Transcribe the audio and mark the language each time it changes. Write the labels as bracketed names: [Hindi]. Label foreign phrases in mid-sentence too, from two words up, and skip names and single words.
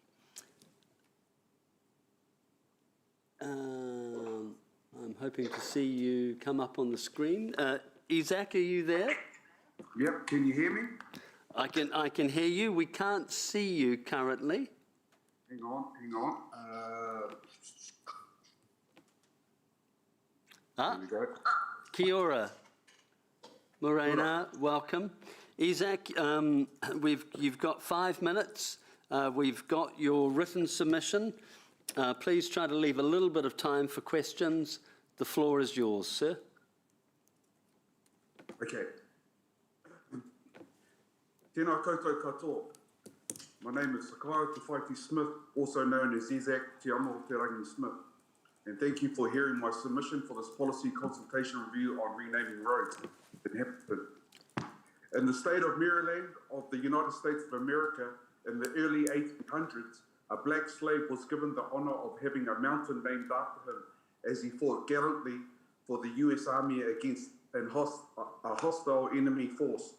[English] I'm hoping to see you come up on the screen. Isaac, are you there? Yep, can you hear me? I can hear you. We can't see you currently. Hang on. There we go. [Māori] Kia ora. Morena, [English] welcome. Isaac, you've got 5 minutes. We've got your written submission. Please try to leave a little bit of time for questions. The floor is yours, sir. [Māori] Okay. Tēnā koutou katoa. [English] My name is Sakaira Tawhaiti Smith, also known as Isaac Te Amo Te Rangi Smith. And thank you for hearing my submission for this policy consultation review on renaming roads in Hamilton. In the state of Maryland of the United States of America in the early 1800s, a black slave was given the honor of having a mountain named after him as he fought gallantly for the US Army against a hostile enemy force.